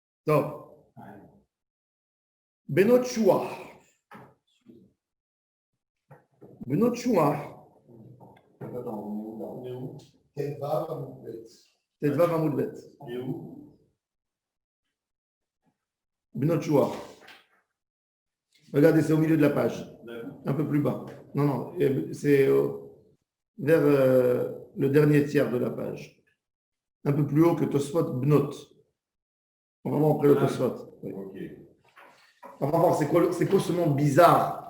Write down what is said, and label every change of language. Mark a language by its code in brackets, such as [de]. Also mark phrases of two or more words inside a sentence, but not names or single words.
[he] טוב. בנות שוח. בנות שוח. ט"ו עמוד ב'. בנות שוח. [fr] Regardez, c'est au milieu de la page. Un peu plus bas. Non, non, c'est vers le dernier tiers de la page. Un peu plus haut que Tosfot Bnot. On va voir après le Tosfot. Oui. Okay. On va voir c'est quoi ce nom bizarre.